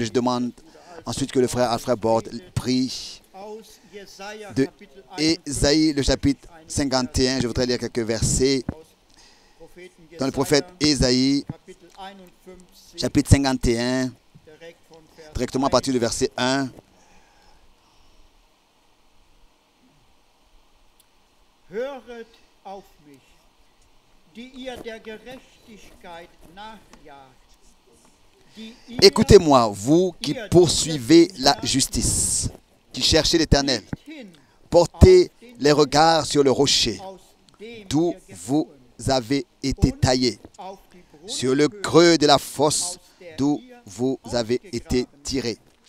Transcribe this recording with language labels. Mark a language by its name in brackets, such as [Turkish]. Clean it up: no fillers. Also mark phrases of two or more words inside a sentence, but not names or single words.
[French] Je demande ensuite que le frère Alfred Bord prie de Ésaïe, le chapitre 51. Je voudrais lire quelques versets dans le prophète Ésaïe, chapitre 51, directement à partir du verset 1. [German] Höret auf mich, die ihr der Gerechtigkeit nachjagt. [French] Écoutez-moi, vous qui poursuivez la justice, qui cherchez l'Éternel. Portez les regards sur le rocher, d'où vous avez été taillés, sur le creux de la fosse, d'où vous avez été tirés.